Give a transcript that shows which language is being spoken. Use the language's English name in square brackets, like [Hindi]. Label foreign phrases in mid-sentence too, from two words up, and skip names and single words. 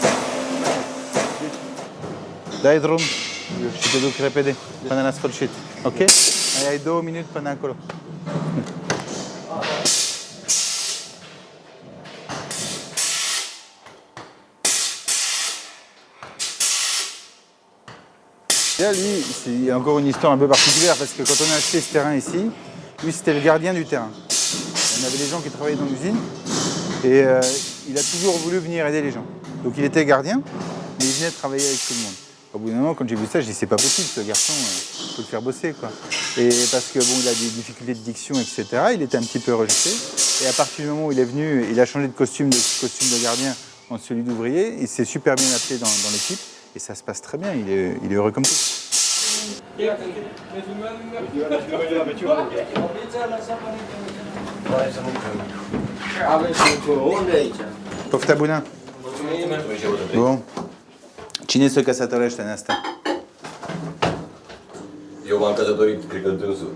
[Romanian] Dai drum și te duc repede până la sfârșit. Ok? Mai ai 2 minute până acolo. [French] Lui, c'est encore une histoire un peu particulière parce que quand on a acheté ce terrain ici, lui c'était le gardien du terrain. On avait des gens qui travaillaient dans l'usine et il a toujours voulu venir aider les gens. Donc il était gardien, mais il venait travailler avec tout le monde. Au bout d'un moment, quand j'ai vu ça, j'ai dit c'est pas possible, ce garçon, il faut le faire bosser quoi. Et parce que bon, il a des difficultés de diction, etc. Il était un petit peu rejeté. Et à partir du moment où il est venu, il a changé de costume de gardien en celui d'ouvrier. Il s'est super bien appelé dans l'équipe. Et ça se passe très bien, il est heureux comme tout. [Romanian] Pofta bună! Bun. Cine se căsătorește în asta? Eu m-am căsătorit, cred că dânsul.